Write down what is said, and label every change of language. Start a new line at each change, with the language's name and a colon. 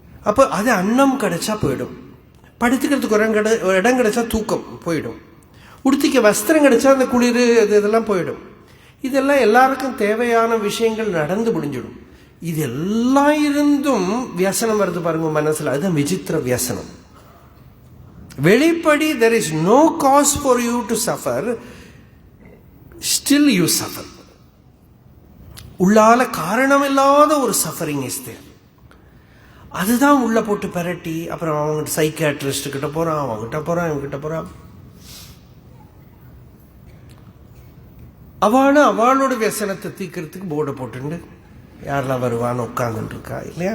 Tamil: அப்போ அது அன்னம் கிடைச்சா போயிடும், படுத்துக்கிறதுக்கு ஒரு இடம் கிடைச்சா தூக்கம் போயிடும், உடுத்திக்க வஸ்திரம் கிடைச்சா அந்த குளிர் இதெல்லாம் போயிடும். இதெல்லாம் எல்லாருக்கும் தேவையான விஷயங்கள் நடந்து முடிஞ்சிடும். இதெல்லாம் இருந்தும் வியசனம் வருது பாருங்க மனசுல. அதுதான் விசித்திர வியசனம். வெளிப்படி
English: there is no cause for you to suffer, still you suffer.
Tamil: உள்ளால காரணம் இல்லாத ஒரு
English: Suffering is there.
Tamil: அதுதான் உள்ள போட்டு பெரட்டி, அப்புறம் அவங்க சைக்கியாட்ரிஸ்ட் கிட்ட போறான், அவங்ககிட்ட போறான், இவங்கிட்ட போறான். அவளோட வியசனத்தை தீக்கிறதுக்கு போர்டை போட்டுண்டு யாரெல்லாம் வருவான்னு உட்கார்ந்துட்டு இருக்கா இல்லையா?